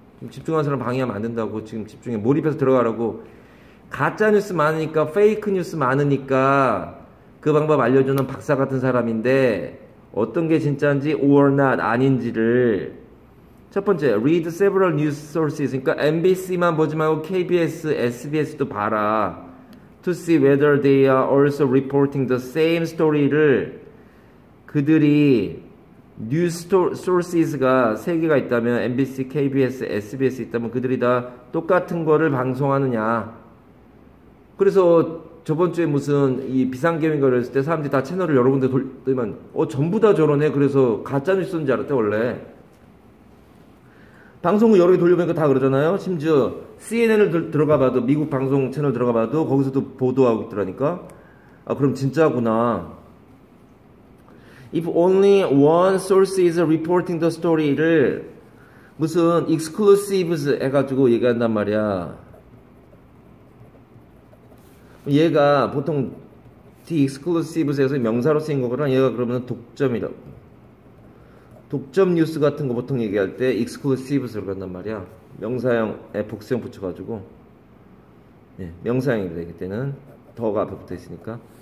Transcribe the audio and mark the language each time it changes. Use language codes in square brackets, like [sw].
[ko] 집중하는 사람 방해하면 안 된다고. 지금 집중해 몰입해서 들어가라고. 가짜 뉴스 많으니까 페이크 뉴스 많으니까 그 방법 알려주는 박사 같은 사람인데 어떤 게 진짜인지 or not 아닌지를 첫 번째 [en] read several news sources [ko] 그러니까 MBC만 보지 말고 KBS, SBS도 봐라. [en] To see whether they are also reporting the same story [ko] 를 그들이 뉴스 소스가 3개가 있다면 MBC, KBS, SBS 있다면 그들이 다 똑같은 거를 방송하느냐. 그래서 저번 주에 무슨 이 비상계획을 했을 때 사람들이 다 채널을 여러 군데 돌리면 전부 다 저러네. 그래서 가짜 뉴스인 줄 알았대 원래. 방송을 여러 개 돌려보니까 다 그러잖아요. 심지어 CNN을 들어가 봐도 미국 방송 채널 들어가 봐도 거기서도 보도하고 있더라니까. 그럼 진짜구나. [en] If only one source is reporting the story를 무슨 exclusives [ko] 해가지고 얘기한단 말이야. 얘가 보통 the exclusives에서 명사로 쓰인 거거나 얘가 그러면 독점이라고. 독점 뉴스 같은 거 보통 얘기할 때 exclusives로 간단 말이야. 명사형에 복수형 붙여가지고 명사형이 되기 때는 더가 앞에 붙어 있으니까.